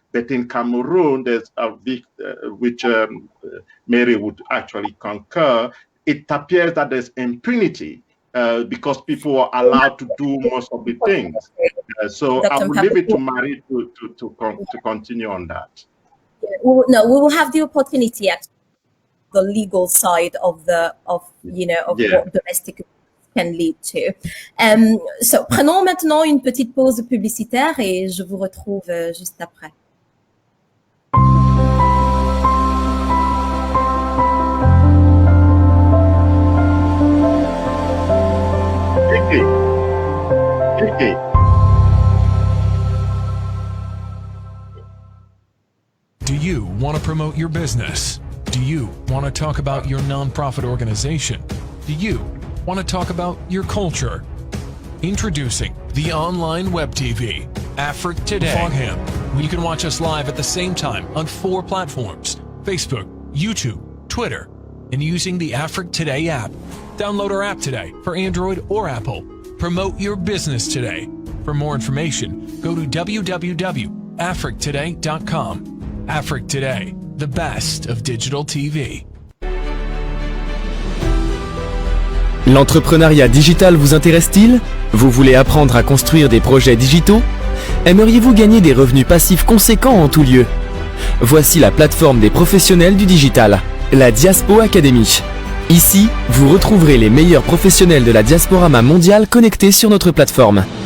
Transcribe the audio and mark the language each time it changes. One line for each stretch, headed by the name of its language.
English: But in Cameroon, there's which Mary would actually concur, it appears that there's impunity because people are allowed to do most of the things. So I will leave it to Marie to continue on that. Yeah, we will have the opportunity at the legal side of what domestic can lead to.
French: So prenons maintenant une petite pause publicitaire et je vous retrouve juste après.
English: Okay. Do you want to promote your business? Do you want to talk about your nonprofit organization? Do you want to talk about your culture? Introducing the online web TV, Africa Today. Fogham, where you can watch us live at the same time on 4 platforms: Facebook, YouTube, Twitter, and using the Africa Today app. Download our app today for Android or Apple. Promote your business today. For more information, go to www.africtoday.com. Africa Today, the best of digital TV.
French: L'entrepreneuriat digital vous intéresse-t-il? Vous voulez apprendre à construire des projets digitaux? Aimeriez-vous gagner des revenus passifs conséquents en tout lieu? Voici la plateforme des professionnels du digital, la Diaspo Academy. Ici, vous retrouverez les meilleurs professionnels de la diasporama mondiale connectés sur notre plateforme.